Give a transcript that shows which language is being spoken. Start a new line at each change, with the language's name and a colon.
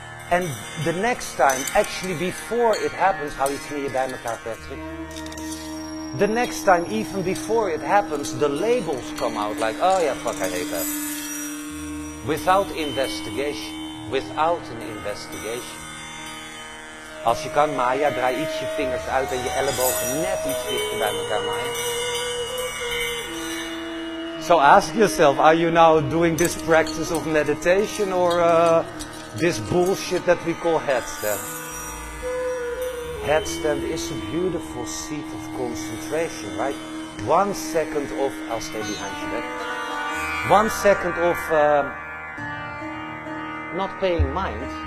English: And the next time, actually before it happens,
Dutch: hou je knieën bij elkaar,
English: Patrick. The next time, even before it happens, the labels come out like, oh yeah, fuck, I hate that. Without investigation. Without an investigation.
Dutch: Als je kan, Maya, draai iets je vingers uit en je ellebogen net iets dichter bij elkaar, Maya.
English: So ask yourself, are you now doing this practice of meditation or this bullshit that we call headstand? Headstand is a beautiful seat of concentration, right? 1 second of, I'll stay behind you there. 1 second of not paying mind.